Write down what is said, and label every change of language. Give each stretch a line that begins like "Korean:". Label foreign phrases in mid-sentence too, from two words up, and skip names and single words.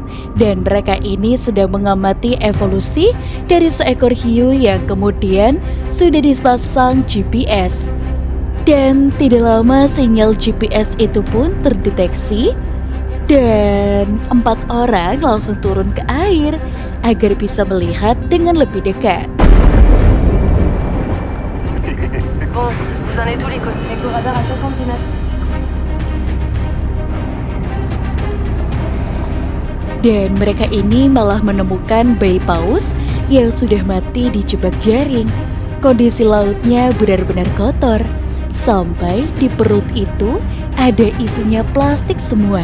Indonesian: Dan mereka ini sedang mengamati evolusi dari seekor hiu yang kemudian sudah dipasang GPS. Dan tidak lama sinyal GPS itu pun terdeteksi. Dan 4 orang langsung turun ke air agar bisa melihat dengan lebih dekat.
French: Bon, vous en êtes où les codes? Écho radar à 60 mètres.
Indonesian: Dan mereka ini malah menemukan bayi paus yang sudah mati dijebak jaring. Kondisi lautnya benar-benar kotor. Sampai di perut itu ada isinya plastik semua.